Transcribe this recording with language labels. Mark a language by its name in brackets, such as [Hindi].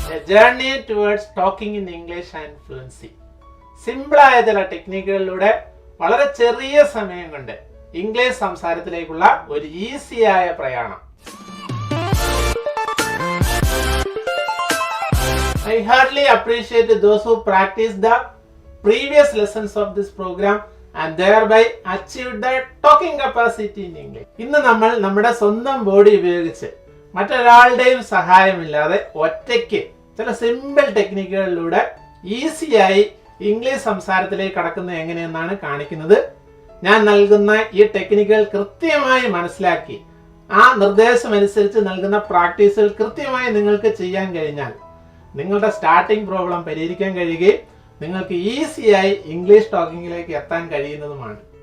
[English] Journey towards talking in English and fluency. [Malayalam] സിമ്പിളായ ചില ടെക്നിക്കുകളിലൂടെ വളരെ ചെറിയ സമയം കൊണ്ട് ഇംഗ്ലീഷ് സംസാരത്തിലേക്കുള്ള ഒരു ഈസിയായ പ്രയാണം. [English] I heartily appreciate those who practice the previous lessons of this program and thereby achieved the talking capacity in English. [Malayalam] ഇന്ന് നമ്മൾ നമ്മുടെ സ്വന്തം ബോഡി ഉപയോഗിച്ച് മറ്റൊരാളുടെയും സഹായമില്ലാതെ ഒറ്റയ്ക്ക് ചില സിമ്പിൾ ടെക്നിക്കുകളിലൂടെ ഈസിയായി ഇംഗ്ലീഷ് സംസാരത്തിലേക്ക് കടക്കുന്നത് എങ്ങനെയെന്നാണ് കാണിക്കുന്നത്. ഞാൻ നൽകുന്ന ഈ ടെക്നിക്കുകൾ കൃത്യമായി മനസ്സിലാക്കി ആ നിർദ്ദേശമനുസരിച്ച് നൽകുന്ന പ്രാക്ടീസുകൾ കൃത്യമായി നിങ്ങൾക്ക് ചെയ്യാൻ കഴിഞ്ഞാൽ നിങ്ങളുടെ സ്റ്റാർട്ടിംഗ് പ്രോബ്ലം പരിഹരിക്കാൻ കഴിയുകയും നിങ്ങൾക്ക് ഈസിയായി ഇംഗ്ലീഷ് ടോക്കിങ്ങിലേക്ക് എത്താൻ കഴിയുന്നതുമാണ്.